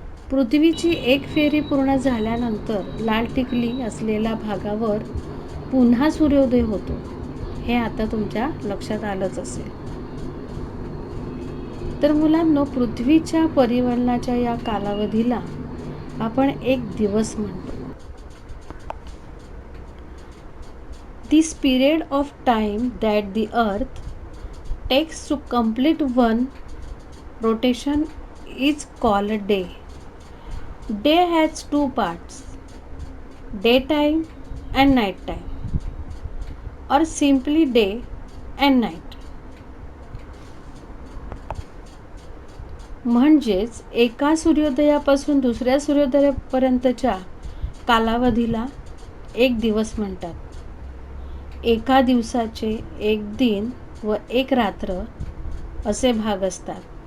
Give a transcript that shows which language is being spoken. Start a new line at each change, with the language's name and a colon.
Marathi: पृथ्वीची एक फेरी पूर्ण झाल्यानंतर लाल टिकली असलेल्या भागावर पुन्हा सूर्योदय होतो. हे आता तुमच्या लक्षात आलंच असेल. तर मुलांनो, पृथ्वीच्या परिवलनाच्या या कालावधीला आपण एक दिवस म्हणतो.
English: This period of time that the earth takes to complete one rotation is called a day. Day has two parts, daytime and nighttime, or simply day and night.
Marathi: म्हणजेच एका सूर्योदयापासून दुसऱ्या सूर्योदयापर्यंतच्या कालावधीला एक दिवस म्हणतात. एका दिवसाचे एक दिन व एक रात्र असे भाग असतात.